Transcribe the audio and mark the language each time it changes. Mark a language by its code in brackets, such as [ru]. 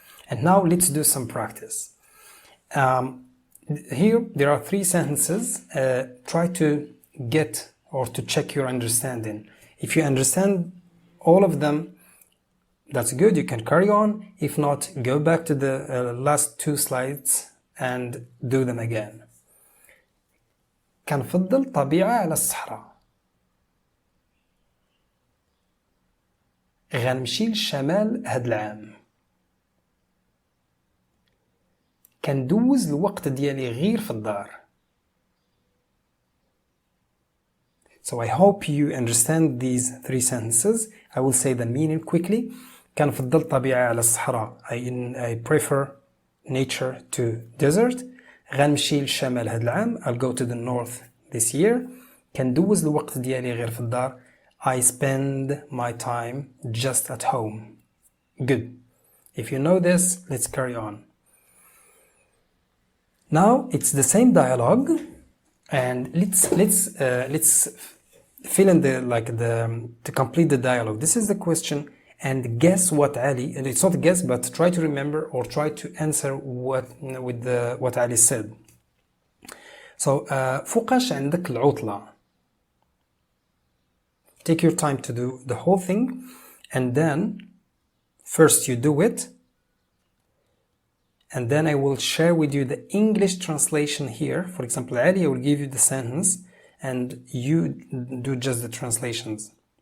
[en] And now let's do some practice. Here there are 3 sentences. Try to get or to check your understanding. If you understand all of them, that's good, you can carry on. If not, go back to the last 2 slides and do them again. [ar] كنفضل الطبيعة على الصحراء. غنمشي للشمال هاد العام. كندوز الوقت ديالي غير في الدار. [en] So I hope you understand these 3 sentences. I will say the meaning quickly. [ar] كنفضل الطبيعة على الصحراء. [en] I prefer nature to desert. [ar] غنمشي للشمال هاد العام. [en] I'll go to the north this year. [ar] كندوز الوقت ديالي غير في الدار. [en] I spend my time just at home. Good. If you know this, let's carry on. Now it's the same dialogue, and let's fill in to complete the dialogue. This is the question, and guess what Ali, and it's not guess, but try to remember or try to answer what Ali said. [ar] So فوقاش عندك العطلة. [en] Take your time to do the whole thing, and then first you do it, and then I will share with you the English translation here. For example, Ali, I will give you the sentence and you do just the translations.